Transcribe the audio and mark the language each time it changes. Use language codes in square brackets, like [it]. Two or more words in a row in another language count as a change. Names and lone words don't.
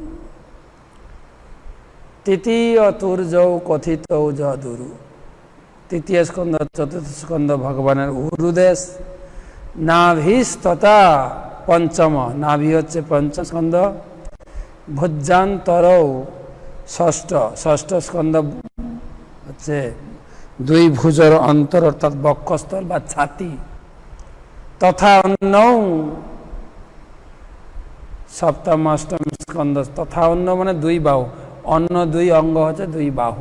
[sa] तृतीय तुर्यौ कथितौ जदुरु तृतीय स्कंद चतुर्थ स्कंद भगवान उरुदेश। नाभिस्तथा पंचम [bn] নাভি হচ্ছে পঞ্চম স্কন্দ। [sa] भुजान्तरौ षष्ठ [bn] ষষ্ঠ স্কন্দ হচ্ছে দুই ভুজর অন্তর অর্থাৎ বক্ষস্থল বা ছাতি। [sa] তথা অন্ন [bn] সপ্তম অষ্টম স্কন্দ। তথা অন্ন মানে দুই বাহু, অন্য দুই অঙ্গ হচ্ছে দুই বাহু।